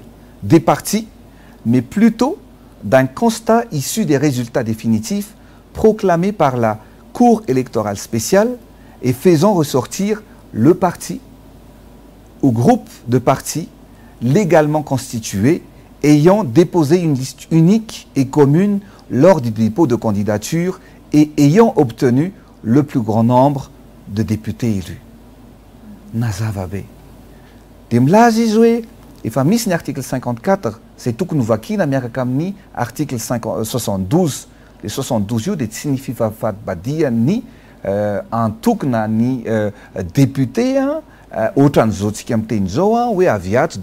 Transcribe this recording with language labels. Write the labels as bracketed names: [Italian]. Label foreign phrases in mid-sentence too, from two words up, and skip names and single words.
[French] des partis, mais plutôt d'un constat issu des résultats définitifs proclamés par la Cour électorale spéciale et faisant ressortir le parti ou groupe de partis légalement constitués ayant déposé une liste unique et commune lors du dépôt de candidature et ayant obtenu le plus grand nombre de députés élus. [Malagasy] nazava-be. Dia milaza izy hoe efa misy ny article 54 zay tokony hovakiana miaraka amin'ny article 72. Le 72 io dia tsy ny fifafaty-badia ny antokona ny député ohatran'izao tsika amin'ny teny zao hoe avy ato